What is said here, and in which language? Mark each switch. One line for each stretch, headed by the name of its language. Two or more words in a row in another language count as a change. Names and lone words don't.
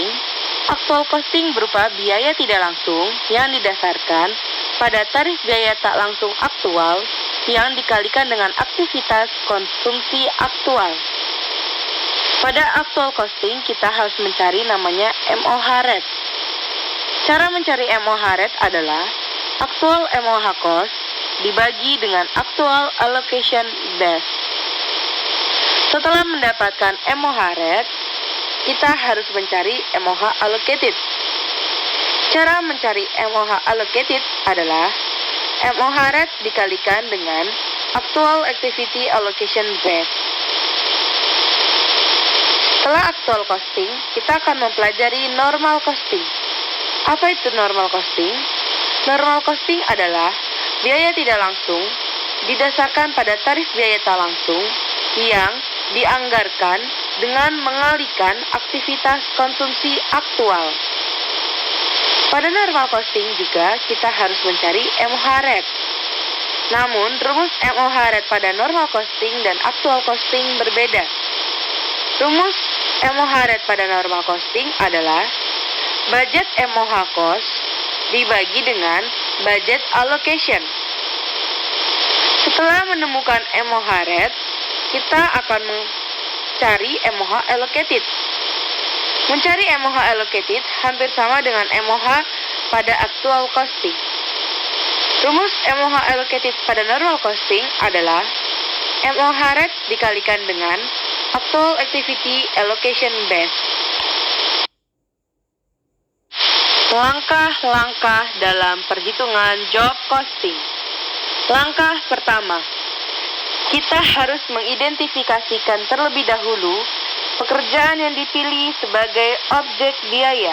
Indonesian: Aktual costing berupa biaya tidak langsung yang didasarkan pada tarif biaya tak langsung aktual yang dikalikan dengan aktivitas konsumsi aktual. Pada aktual costing, kita harus mencari namanya
English: MOH rate.
Indonesian: Cara mencari
English: MOH rate
Indonesian: adalah
English: actual MOH cost
Indonesian: dibagi dengan
English: actual allocation base.
Indonesian: Setelah mendapatkan
English: MOH rate,
Indonesian: kita harus mencari
English: MOH allocated.
Indonesian: Cara mencari
English: MOH allocated
Indonesian: adalah
English: MOH rate
Indonesian: dikalikan dengan
English: actual activity allocation base.
Indonesian: Setelah
English: actual costing,
Indonesian: kita akan mempelajari
English: normal costing.
Indonesian: Apa itu
English: normal costing? Normal costing
Indonesian: adalah biaya tidak langsung didasarkan pada tarif biaya tak langsung yang dianggarkan dengan mengalihkan aktivitas konsumsi aktual. Pada
English: normal costing
Indonesian: juga kita harus mencari
English: MOH rate.
Indonesian: Namun, rumus
English: MOH rate
Indonesian: pada
English: normal costing
Indonesian: dan
English: actual costing
Indonesian: berbeda. Rumus
English: MOH rate
Indonesian: pada
English: normal costing
Indonesian: adalah
English: budget MOH cost
Indonesian: dibagi dengan
English: budget allocation.
Indonesian: Setelah menemukan
English: MOH rate,
Indonesian: kita akan mencari
English: MOH allocated.
Indonesian: Mencari
English: MOH allocated
Indonesian: hampir sama dengan MOH pada
English: actual costing.
Indonesian: Rumus
English: MOH allocated
Indonesian: pada
English: normal costing
Indonesian: adalah
English: MOH rate
Indonesian: dikalikan dengan
English: actual activity allocation base.
Indonesian: Langkah-langkah dalam perhitungan
English: job costing.
Indonesian: Langkah pertama, kita harus mengidentifikasikan terlebih dahulu pekerjaan yang dipilih sebagai objek biaya.